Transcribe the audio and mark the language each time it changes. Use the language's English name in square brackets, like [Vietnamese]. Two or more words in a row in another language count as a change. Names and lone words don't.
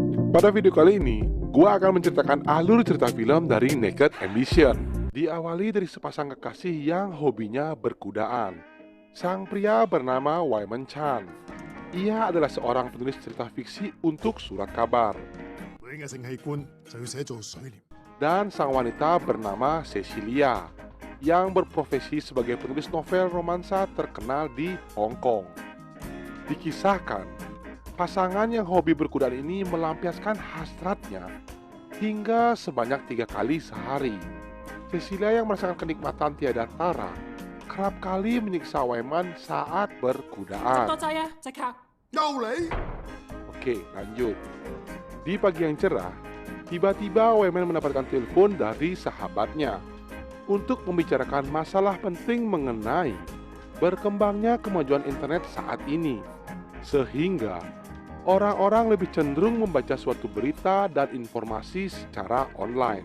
[Indonesian] Pada video kali ini, gua akan menceritakan alur cerita film dari Naked Ambition. Diawali dari sepasang kekasih yang hobinya berkudaan. Sang pria bernama Wyman Chan. Ia adalah seorang penulis cerita fiksi untuk surat kabar. [Cantonese] 女嘅性器官就要寫做水簾。 [Indonesian] Dan sang wanita bernama Cecilia, yang berprofesi sebagai penulis novel romansa terkenal di Hong Kong. Dikisahkan, pasangan yang hobi berkudaan ini melampiaskan hasratnya hingga sebanyak 3 kali sehari. Cecilia yang merasakan kenikmatan tiada tara, kerap kali menyiksa Wyman saat berkudaan. [Cantonese] 多劑啊，即刻！又嚟？ [Indonesian] Oke, lanjut. Di pagi yang cerah, tiba-tiba Wyman mendapatkan telepon dari sahabatnya untuk membicarakan masalah penting mengenai berkembangnya kemajuan internet saat ini, sehingga orang-orang lebih cenderung membaca suatu berita dan informasi secara online.